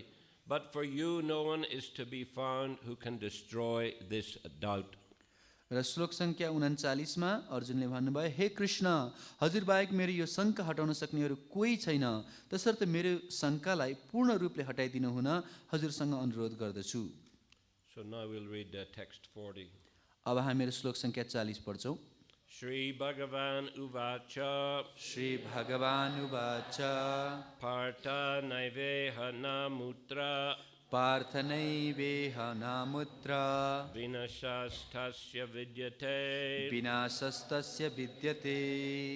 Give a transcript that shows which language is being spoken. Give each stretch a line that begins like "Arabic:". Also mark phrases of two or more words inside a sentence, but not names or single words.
English: But for you no one is to be found who can destroy this doubt."
Nepali: र श्लोक संख्या 39 मा अर्जुनले भन्नुभयो, हे कृष्ण, हजुर बाहेक मेरो यो शङ्का हटाउन सक्नेहरू कोही छैन, तसर्थ मेरो शङ्कालाई पूर्ण रूपले हटाइदिनु हुन हजुरसँग अनुरोध गर्दछु.
English: So now we'll read text 40.
Nepali: अब हामीहरू श्लोक संख्या 40 पढ्छौं।
Sanskrit: श्री भगवान उवाच श्री भगवान् उवाच पार्थ नैवेहना मुत्र पार्थनैवेह नामुत्र विनाशस्तस्य विद्यते विनाशस्तस्य विद्यते